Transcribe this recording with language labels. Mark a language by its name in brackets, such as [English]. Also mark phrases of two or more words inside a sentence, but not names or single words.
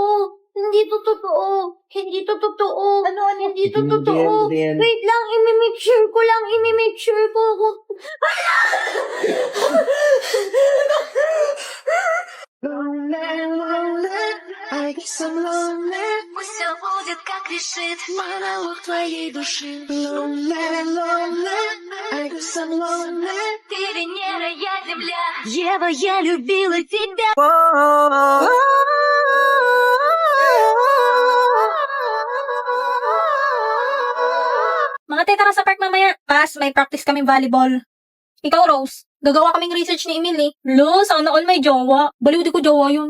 [Filipino] Hindi to totoo. Hindi to totoo. Ano? Hindi to totoo. Wait lang, imi- [English] make sure [Filipino] ko lang. Imi- [English] make sure [Filipino] ko ako. [Russian] Пусть все будет, как решит монолог твоей души. Ты Венера, я Земля. Ева, я любила тебя. [Filipino] Mga te, tara sa park mamaya. Pas, may practice kaming volleyball. Ikaw, Rose, gagawa kaming research ni Emily. Lo, sana all may jowa. Baliw di ko jowa yun.